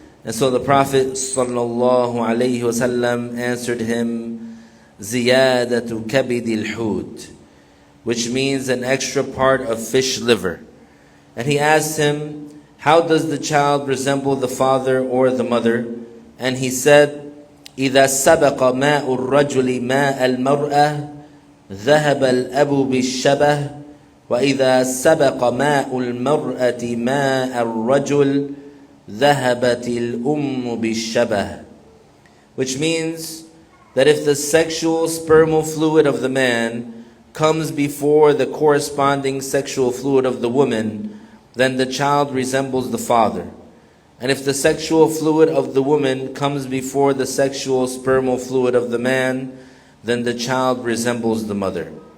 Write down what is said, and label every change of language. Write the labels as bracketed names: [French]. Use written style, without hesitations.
[English] And so the Prophet ﷺ answered him, [Arabic] Ziyadatu kabidil hut, [English] which means an extra part of fish liver. And he asked him, how does the child resemble the father or the mother? [Arabic] And he said, إِذَا سَبَقَ مَاءُ الرَّجُلِ مَاءَ الْمَرْأَةِ ذهب الأب بالشبه وإذا سبق ماء المرأة ماء الرجل ذهبت الأم بالشبه. [English] Which means that if the sexual spermal fluid of the man comes before the corresponding sexual fluid of the woman, then the child resembles the father. And if the sexual fluid of the woman comes before the sexual spermal fluid of the man, then the child resembles the mother.